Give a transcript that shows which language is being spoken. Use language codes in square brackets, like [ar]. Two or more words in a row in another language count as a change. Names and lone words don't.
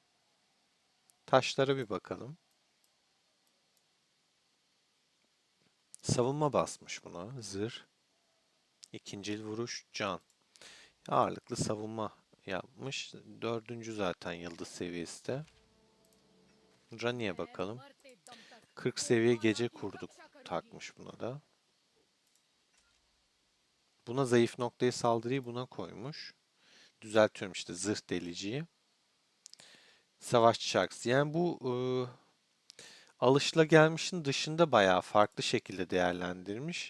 [tr] Taşlara bir bakalım. Savunma basmış buna. Zırh. İkincil vuruş. Can. Ağırlıklı savunma yapmış. Dördüncü zaten yıldız seviyesi de. Rani'ye bakalım. [hi] मरते दम तक [tr] 40 seviye गोंडवाना gece [hi] की [tr] kurduk [hi] रक्षा करूंगी. [tr] takmış buna da. Buna zayıf noktaya saldırıyı buna koymuş. Düzeltiyorum işte zırh deliciyi. Savaşçı şarkısı. Yani bu alışılagelmişin dışında bayağı farklı şekilde değerlendirmiş.